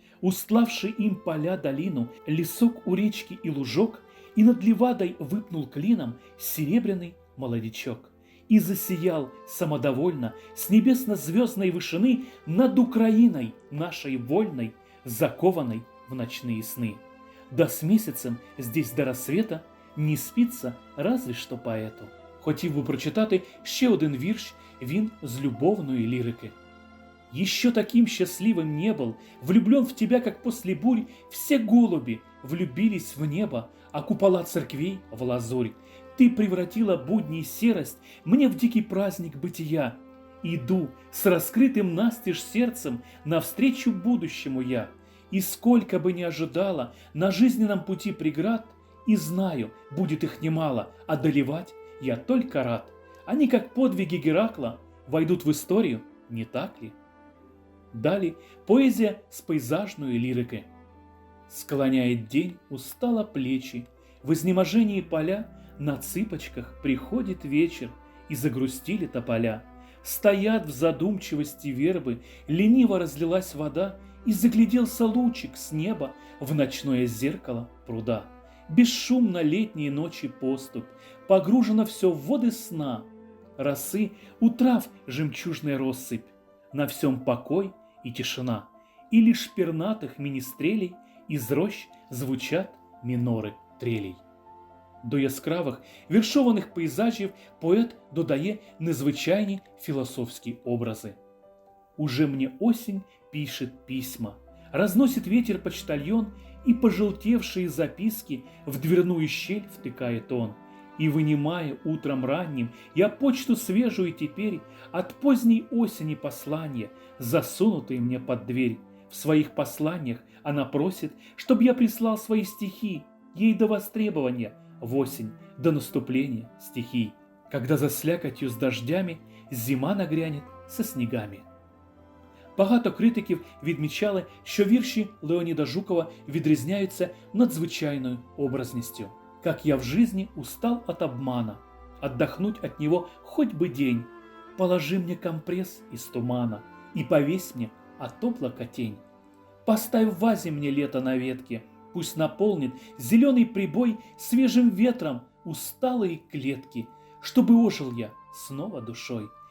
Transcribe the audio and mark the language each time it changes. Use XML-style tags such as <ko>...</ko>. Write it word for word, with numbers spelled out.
<ru>Устлавши им поля долину, лесок у речки и лужок, и над левадой выпнул клином серебряный молодичок. И засиял самодовольно с небесно-звездной вышины над Украиной нашей вольной, закованной в ночные сны. Да с месяцем здесь до рассвета не спится разве что поэту».</ru> <uk>Хотів би прочитати ще один вірш, він з любовної лірики.</uk> <ru>«Еще таким счастливым не был, влюблен в тебя, как после бурь, все голуби влюбились в небо, а купола церквей в лазурь. Ты превратила будни и серость мне в дикий праздник бытия. Иду с раскрытым настежь сердцем навстречу будущему я. И сколько бы ни ожидала на жизненном пути преград, и знаю, будет их немало, одолевать я только рад. Они, как подвиги Геракла, войдут в историю, не так ли?»</ru> <uk>Далі поезія з пейзажної лірики.</uk> <ru>«Склоняет день устало плечи, в изнеможении поля на цыпочках приходит вечер, и загрустили тополя. Стоят в задумчивости вербы, лениво разлилась вода, и загляделся лучик с неба в ночное зеркало пруда. Бесшумно летние ночи поступ, погружено все в воды сна, росы у трав жемчужная россыпь, на всем покой и тишина, и лишь пернатых министрелей из рощ звучат мінори трелей».</ru> <uk>До яскравих віршованих пейзажів поет додає незвичайні філософські образи.</uk> <ru>«Уже мне осень пишет письма, разносит ветер почтальон, и пожелтевшие записки в дверную щель втыкает он. И вынимая утром ранним, я почту свежую теперь от поздней осени послания, засунутые мне под дверь. В своих посланиях она просит, чтоб я прислал свои стихи, ей до востребования в осень, до наступления стихий. Когда за слякотью с дождями зима нагрянет со снегами».</ru> <uk>Багато критиків відмічали, що вірші Леоніда Жукова відрізняються надзвичайною образністю.</uk> <ru>«Как я в жизни устал от обмана, отдохнуть от него хоть бы день, положи мне компресс из тумана и повесь мне от облака тень. Поставь в вазе мне лето на ветке, пусть наполнит зеленый прибой свежим ветром усталые клетки, чтобы ожил я снова душой.</ru>